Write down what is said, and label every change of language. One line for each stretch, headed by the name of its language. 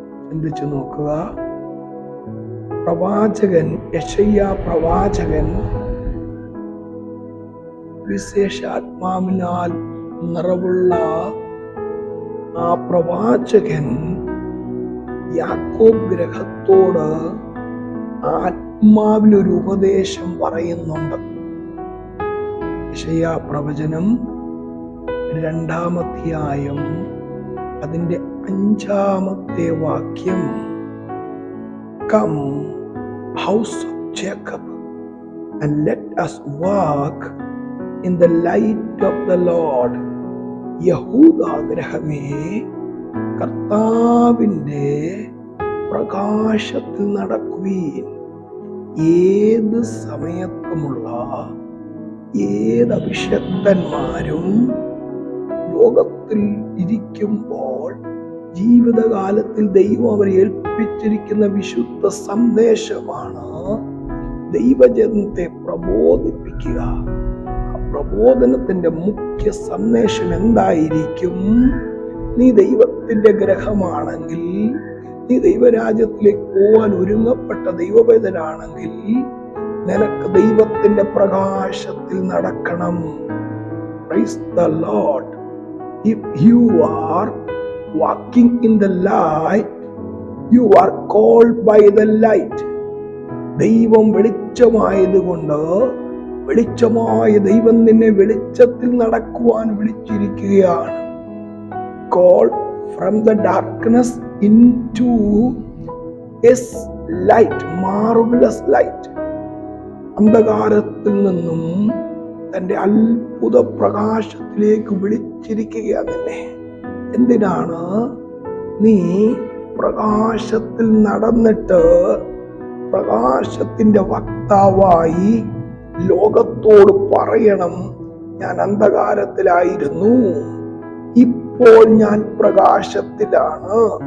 Malayalam: ചിന്തിച്ചു നോക്കുക. പ്രവാചകൻ യെശയ്യാ പ്രവാചകൻ വിശേഷാത്മാവിനാൽ നിറവുള്ള ആ പ്രവാചകൻ യാക്കോബ് ഗ്രഹത്തോട് ആത്മാവിലൊരു ഉപദേശം പറയുന്നുണ്ട്. യെശയ്യാ പ്രവചനം 2-ാം അധ്യായം അതിന്റെ 5-ാമത്തെ വാക്യം.
English: Come, house of Jacob, and let us walk in the light of the Lord.
Malayalam: യഹൂദാ ഗ്രഹമേ, കർത്താവിന്റെ പ്രകാശത്തിൽ നടക്കുവീൻ. ഏത് സമയത്തുമുള്ള ഏത് അഭിഷക്തന്മാരും ലോകത്തിൽ ഇരിക്കുമ്പോൾ ജീവിതകാലത്തിൽ ദൈവം അവരെ ഏൽപ്പിച്ചിരിക്കുന്ന വിശുദ്ധ സന്ദേശമാണ് ദൈവജനത്തെ പ്രബോധിപ്പിക്കുക. ആ പ്രബോധനത്തിന്റെ മുഖ്യ സന്ദേശം എന്തായിരിക്കും? നീ ദൈവത്തിന്റെ ഗ്രഹമാണെങ്കിൽ, നീ ദൈവരാജ്യത്തിലേക്ക് പോകാൻ ഒരുങ്ങപ്പെട്ട ദൈവവേദനാണെങ്കിൽ നിനക്ക് ദൈവത്തിന്റെ പ്രകാശത്തിൽ നടക്കണം.
English: Praise the Lord. If you are walking in the light, you are called by the light.
Malayalam: ദൈവം വെളിച്ചമായതുകൊണ്ട് വെളിച്ചമായ ദൈവം നിന്നെ വെളിച്ചത്തിൽ നടക്കുവാൻ വിളിച്ചിരിക്കുകയാണ്.
English: Called from the darkness into his light, marvelous light.
Malayalam: അന്ധകാരത്തിൽ നിന്നും തന്റെ അത്ഭുത പ്രകാശത്തിലേക്ക് വിളിച്ചിരിക്കുകയാണ് നിന്നെ. എന്തിനാണ്? നീ പ്രകാശത്തിൽ നടന്നിട്ട് പ്രകാശത്തിന്റെ വക്താവായി ലോകത്തോട് പറയണം, ഞാൻ അന്ധകാരത്തിലായിരുന്നു, ഇപ്പോൾ ഞാൻ പ്രകാശത്തിലാണ്.